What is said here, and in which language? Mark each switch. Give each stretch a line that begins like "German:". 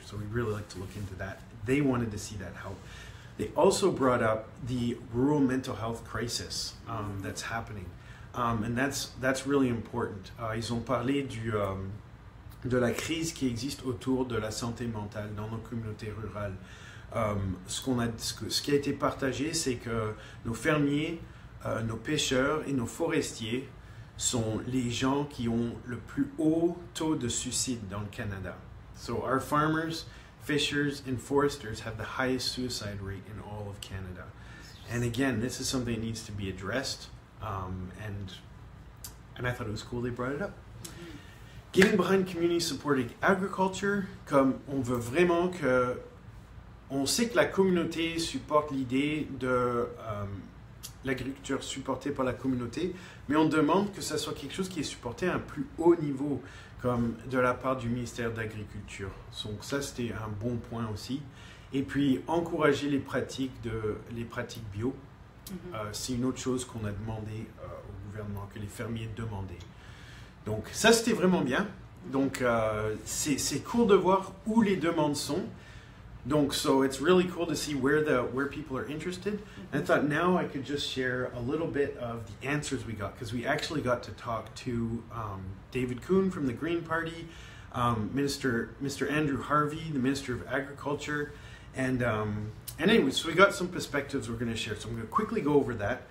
English: So we really like to look into that. They wanted to see that help. They also brought up the rural mental health crisis that's happening. And that's really important.
French: Ils ont parlé de la crise qui existe autour de la santé mentale dans nos communautés rurales. Ce qui a été partagé, c'est que nos fermiers, nos pêcheurs et nos forestiers sont les gens qui ont le plus haut taux de suicide dans le Canada.
English: So our farmers, fishers, and foresters have the highest suicide rate in all of Canada. And again, this is something that needs to be addressed, and I thought it was cool they brought it up. Getting behind community supporting agriculture,
French: comme on veut vraiment que... On sait que la communauté supporte l'idée de l'agriculture supportée par la communauté, mais on demande que ça soit quelque chose qui est supporté à un plus haut niveau, comme de la part du ministère de l'Agriculture. Donc ça, c'était un bon point aussi. Et puis, encourager les pratiques bio, c'est une autre chose qu'on a demandé au gouvernement, que les fermiers demandaient. Donc ça, c'était vraiment bien. Donc c'est cool de voir où les demandes sont.
English: Donc, so it's really cool to see where people are interested. And I thought now I could just share a little bit of the answers we got, because we actually got to talk to David Kuhn from the Green Party, Mr. Andrew Harvey, the Minister of Agriculture, and anyway, so we got some perspectives we're going to share. So I'm going to quickly go over that.